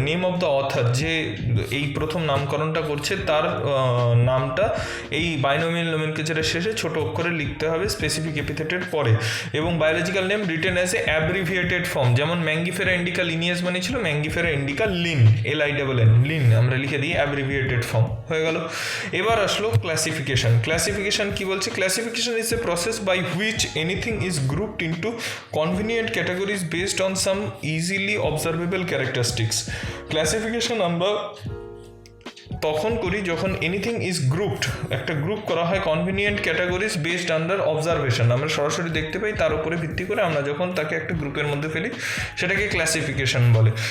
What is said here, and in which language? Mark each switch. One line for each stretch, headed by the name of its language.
English: name of the author,
Bangla: যে এই প্রথম নামকরণটা করছে তার নামটা এই বাইনোমিয়াল নোমেনক্লেচারের শেষে ছোট অক্ষরে লিখতে হবে স্পেসিফিক এপিথেটের পরে। এবং
English: biological name written as a abbreviated form,
Bangla: যেমন ম্যাঙ্গিফেরা ইন্ডিকা লিনিয়াস মানে ছিল Mangifera indica Lin, LINN, Lin আমরা লিখে দিই, অ্যাব্রিভিয়েটেড ফর্ম হয়ে গেল। এবার আসলো ক্লাসিফিকেশন। ক্লাসিফিকেশন কি বলছে?
English: Classification is a process by which anything is grouped into convenient categories based on some easily observable characteristics.
Bangla: Classification আমরা তখন করি যখন
English: anything is grouped,
Bangla: একটা গ্রুপ করা হয় convenient categories based under observation, আমরা সরাসরি দেখতে পাই, তার উপরে ভিত্তি করে আমরা যখন তাকে একটা গ্রুপের মধ্যে ফেলি সেটাকে ক্লাসিফিকেশন বলে।